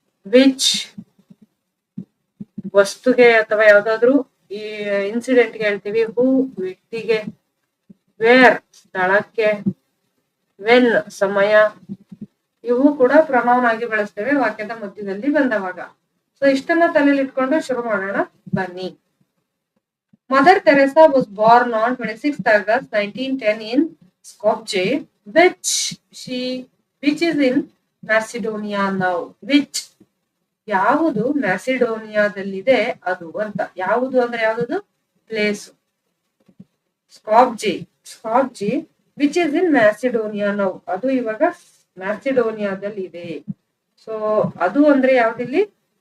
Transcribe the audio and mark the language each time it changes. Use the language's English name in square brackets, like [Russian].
[Kannada] Which ವಸ್ತುಗೆ ಅಥವಾ ಯಾವ್ದಾದ್ರು ಈ ಇನ್ಸಿಡೆಂಟ್ಗೆ ಹೇಳ್ತೀವಿ. ಹೂ ವ್ಯಕ್ತಿಗೆ, ವೇರ್ ಸ್ಥಳಕ್ಕೆ, ವೆನ್ ಸಮಯ. ಇವು ಕೂಡ ಪ್ರೊನೌನ್ ಆಗಿ ಬಳಸ್ತೇವೆ ವಾಕ್ಯದ ಮಧ್ಯದಲ್ಲಿ ಬಂದವಾಗ. ಸೊ ಇಷ್ಟನ್ನ ತಲೆಯಲ್ಲಿ ಇಟ್ಕೊಂಡು ಶುರು ಮಾಡೋಣ ಬನ್ನಿ. [English] Mother Teresa was born on 26th August 1910 in Skopje, which is in Macedonia now. [Kannada] Which, ಯಾವುದು ಮ್ಯಾಸಿಡೋನಿಯಾದಲ್ಲಿದೆ ಅದು ಅಂತ. ಯಾವುದು ಅಂದ್ರೆ ಯಾವುದು? Place. [English] Skopje which is in Macedonia now. [Kannada] ಅದು ಇವಾಗ ಮ್ಯಾಸಿಡೋನಿಯಾದಲ್ಲಿ ಇದೆ. ಸೊ ಅದು ಅಂದ್ರೆ ಯಾವ್ದಿಲ್ಲಿ?